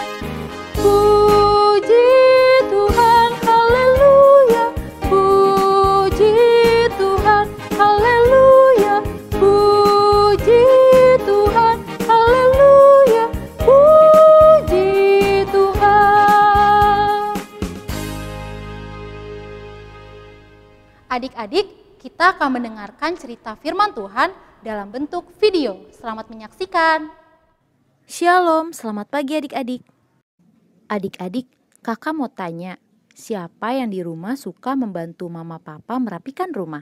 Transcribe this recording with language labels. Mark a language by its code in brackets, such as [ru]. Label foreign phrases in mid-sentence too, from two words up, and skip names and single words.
[id] Puji Tuhan, haleluya, puji Tuhan, haleluya, puji Tuhan, haleluya, puji Tuhan. Adik-adik, kita akan mendengarkan cerita firman Tuhan dalam bentuk video. Selamat menyaksikan. Shalom, selamat pagi adik-adik. Adik-adik, kakak mau tanya, siapa yang di rumah suka membantu mama papa merapikan rumah?